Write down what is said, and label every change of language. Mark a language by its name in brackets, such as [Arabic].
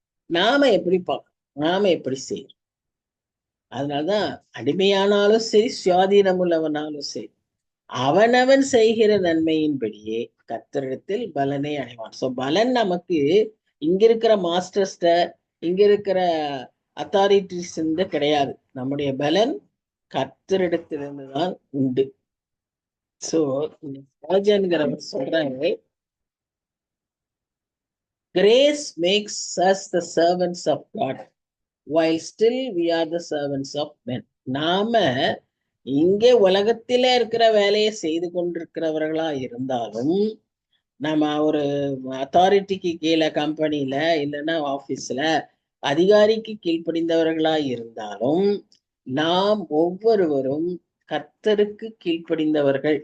[Tamil] நாம எப்படி நாம எப்படி செய்யறோம். அதனாலதான் அடிமையானாலும் சரி, சுயாதீனம் உள்ளவனாலும் சரி, அவனவன் செய்கிற நன்மையின்படியே கர்த்தரிடத்தில் பலனை அடைவான். சோ பலன் நமக்கு இங்க இருக்கிற மாஸ்டர்ஸ்ட, இங்க இருக்கிற அத்தாரிட்டிஸ் கிடையாது. நம்முடைய பலன் கர்த்தரிடத்திலிருந்து தான் உண்டு. சோ ஸ்பர்ஜன்கிறவர் சொல்றாங்க, [English] Grace makes us the servants of God while still we are the servants of men. [Tamil] நாம இங்கே உலகத்தில இருக்கிற வேலையை செய்து கொண்டிருக்கிறவர்களா இருந்தாலும், நம்ம ஒரு அத்தாரிட்டிக்கு கீழே கம்பெனில இல்லைன்னா ஆபீஸ்ல அதிகாரிக்கு கீழ்ப்படிந்தவர்களா இருந்தாலும், நாம் ஒவ்வொருவரும் கர்த்தருக்கு கீழ்ப்படிந்தவர்கள்.